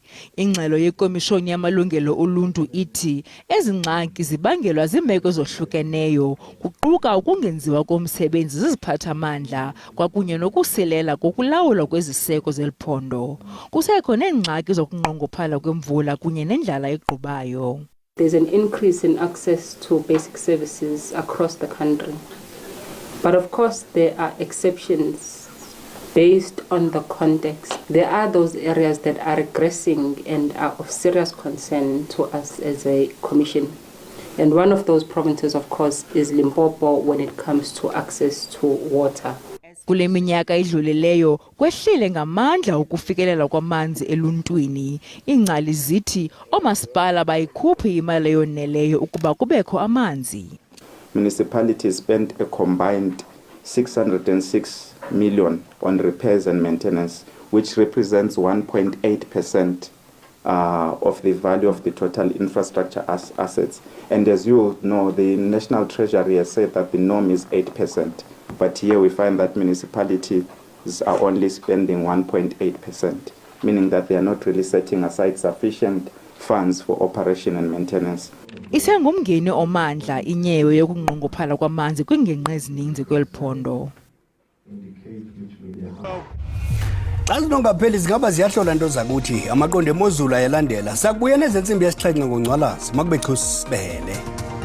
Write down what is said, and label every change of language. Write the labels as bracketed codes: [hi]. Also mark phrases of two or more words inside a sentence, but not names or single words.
[xh] Ingxelo yekomishoni yamalungelo oluntu ithi ezi ngxaki zibangelwa ziimeko ezohlukeneyo kuquka ukungenziwa komsebenzi ziziphathamandla kwakunye nokusilela kokulawulwa kweziseko zeliphondo. Kusekho neengxaki zokunqongophala kwemvula kunye nendlala egqubayo. [en] There's an increase in access to basic services across the country. But of course, there are exceptions based on the context. There are those areas that are regressing and are of serious concern to us as a commission. And one of those provinces, of course, is Limpopo when it comes to access to water. Kule minyaka idlulileyo kwehlile ngamandla ukufikelela kwamanzi eluntwini. Ingcali zithi oomasipala bayikhuphi imali eyoneleyo ukuba kubekho amanzi. Municipalities spent a combined 606 million on repairs and maintenance, which represents 1.8% of the value of the total infrastructure assets. And as you know, the National Treasury has said that the norm is 8%, but here we find that municipalities are only spending 1.8%, meaning that they are not really setting aside sufficient funds for operation and maintenance. [xh] Isengumngeni omandla inyewe yokunqongophala kwamanzi kwingingqi ezininzi kweliphondo. Xa zinongapheli zingaba ziyahlola into zakuthi amaqondo emozulu ayalandela. Sakubuya nezentsimbi yesixhenxe ngoNcwalazi makube Chusibele.